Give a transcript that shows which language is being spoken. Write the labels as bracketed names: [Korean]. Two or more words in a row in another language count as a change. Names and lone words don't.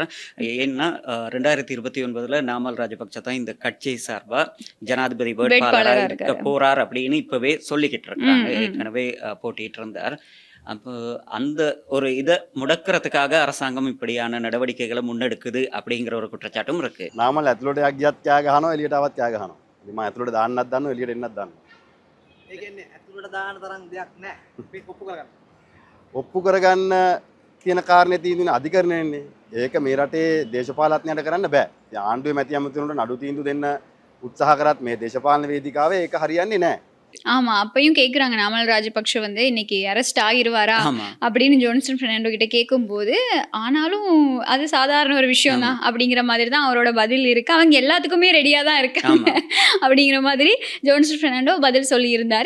[Tamil] ஏன்னா 2029 நாமல் ராஜபக்ச தான் இந்த கட்சி சார்பா ஜனாதிபதி வேட்பாளராக இருக்க போறார் அப்படின்னு இப்பவே சொல்லிக்கிட்டு இருக்காங்க. ஏற்கனவே போட்டிட்டு இருந்தார். அப்போ அந்த ஒரு இதை முடக்கிறதுக்காக அரசாங்கம் இப்படியான நடவடிக்கைகளை முன்னெடுக்குது அப்படிங்கிற ஒரு குற்றச்சாட்டும் இருக்கு. [Sinhala] නාමල් ඇතුළට ගියත් ත්‍යාග ගහනවා එළියට ආවත් ත්‍යාග ගහනවා. ඉතින් මම ඇතුළට දාන්නත් දන්නවා එළියට එන්නත් දන්නවා. ඒ කියන්නේ ඇතුළට දාන තරම් දෙයක් නැහැ. මේක ඔප්පු කරගන්න. ඔප්පු කරගන්න කියන කාරණේ තියෙන අධිකරණයනේ. ඒක මේ රටේ දේශපාලඥයන්ට කරන්න බෑ. ඉතින් ආණ්ඩුවේ මැති ඇමතිවරුන්ට නඩු තීන්දුව දෙන්න උත්සාහ කරත් මේ දේශපාලන වේදිකාවේ ඒක හරියන්නේ නැහැ. [Tamil] ஆமா அப்பயும் கேக்குறாங்க நாமல் ராஜபக்ஷ வந்து இன்னைக்கு அரெஸ்ட் ஆகிருவாரா ஆமா. அப்படின்னு ஜோன்சன் பெர்னாண்டோ கிட்ட கேட்கும்போது ஆனாலும் அது சாதாரண ஒரு விஷயம் தான் அப்படிங்கிற மாதிரி தான் அவரோட பதில் இருக்கு. அவங்க எல்லாத்துக்குமே ரெடியா தான் இருக்காங்க அப்படிங்கிற மாதிரி ஜோன்சன் பெர்னாண்டோ பதில் சொல்லி இருந்தாரு.